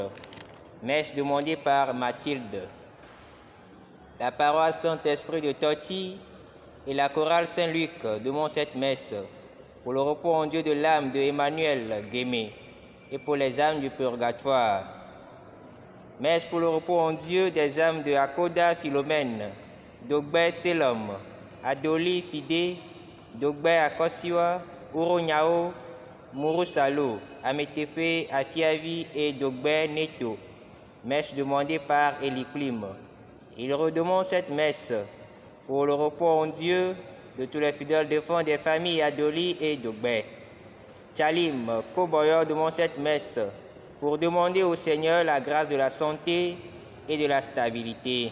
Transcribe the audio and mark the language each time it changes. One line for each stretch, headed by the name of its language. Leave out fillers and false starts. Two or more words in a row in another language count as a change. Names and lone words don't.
French: Messe demandée par Mathilde. La paroisse Saint-Esprit de Toti et la chorale Saint-Luc demandent cette messe pour le repos en Dieu de l'âme de Emmanuel Guémé et pour les âmes du purgatoire. Messe pour le repos en Dieu des âmes de Akoda Philomène, Dogbe Selom, Adoli Fide, Dogbe Akosiwa, Uronyao, Murusalo, Ametepe Atiavi et Dogbe Neto. Messe demandée par Eliklim. Il redemande cette messe pour le repos en Dieu de tous les fidèles défunts des familles Adoli et Dogbe. Chalim Koboyo demande cette messe pour demander au Seigneur la grâce de la santé et de la stabilité.